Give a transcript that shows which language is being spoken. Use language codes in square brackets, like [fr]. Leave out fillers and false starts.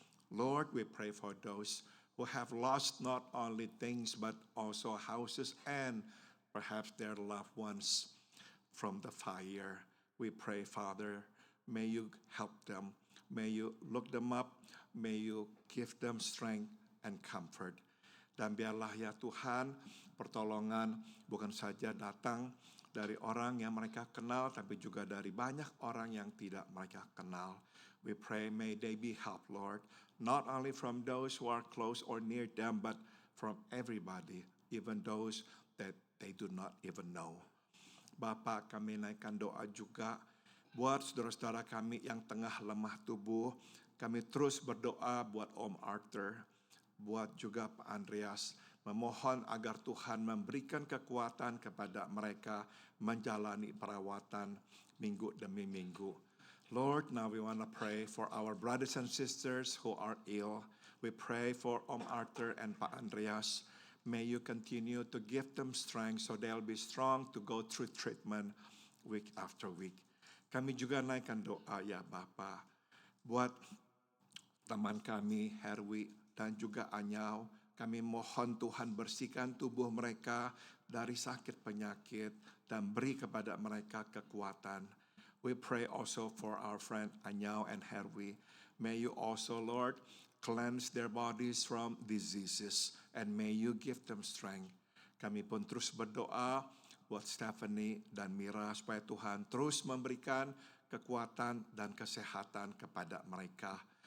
[en] Lord, we pray for those who have lost not only things but also houses and perhaps their loved ones from the fire. We pray, Father, may you help them. May you look them up. May you give them strength and comfort. [id] Dan biarlah ya Tuhan, pertolongan bukan saja datang dari orang yang mereka kenal, tapi juga dari banyak orang yang tidak mereka kenal. [en] We pray may they be helped, Lord, not only from those who are close or near them, but from everybody, even those that they do not even know. [id] Bapak, kami naikkan doa juga buat saudara-saudara kami yang tengah lemah tubuh. Kami terus berdoa buat Om Arthur, buat juga Pak Andreas, memohon agar Tuhan memberikan kekuatan kepada mereka menjalani perawatan minggu demi minggu. [en] Lord, now we want to pray for our brothers and sisters who are ill. We pray for Om Arthur and Pak Andreas. May you continue to give them strength so they'll be strong to go through treatment week after week. [id] Kami juga naikkan doa ya Bapa buat teman kami Herwi dan juga Anyau. Kami mohon Tuhan bersihkan tubuh mereka dari sakit penyakit dan beri kepada mereka kekuatan. [en] We pray also for our friend Anyau and Herwi. May you also, Lord, cleanse their bodies from diseases and may you give them strength. [id] Kami pun terus berdoa buat Stephanie dan Mira supaya Tuhan terus memberikan kekuatan dan kesehatan kepada mereka.